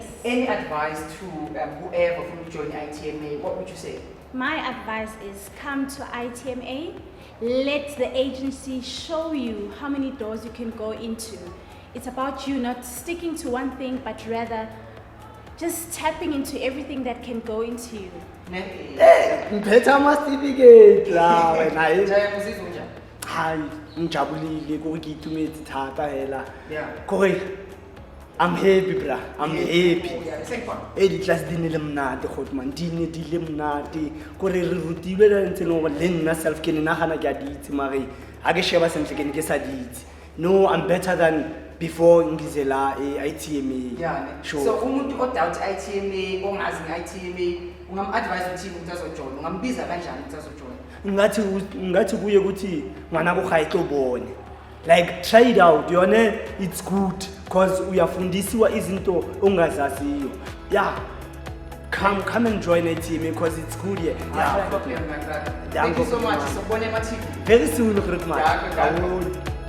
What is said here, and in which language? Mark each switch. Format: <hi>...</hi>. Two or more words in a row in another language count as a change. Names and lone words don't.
<en>Any advice to whoever who join ITMA? What would you say? My advice is come to ITMA. Let the agency show you how many doors you can go into. It's about you not sticking to one thing, but rather just tapping into everything that can go into you.</en> <zu>Ngiphethe ama-certificate la wena hayi ngijabulile</zu> <tn>kore ke itumetse thata hela kore</tn> <en>I'm happy bra, I'm happy.</en> <tn>Di-class di ne le mnate Godman, di ne di le mnate kore re rutilwe le ntse no le nna self ke ne nagana ke a di itse mare ha ke sheba sentle ke ne ke sa di itse.</tn> <en>No, I'm better than before ngizela ITMA. Sure.</en> <zu>So umuntu odoubt ITMA ongazi nge-ITMA ungam-advise uthini ukuthi azojoyina, ungambiza kanjani ukuthi azojoyina? Ngathi kuye ukuthi</zu> <tn>ngwana ko ga itlobone.</tn> <en>Like try it out, yone it's good because</en> <zu>uyafundisiwa izinto ongazaziyo.</zu> <en>Yeah. Come and join ITMA because it's good here. Thank you so much. So, very soon, Rukman.</en>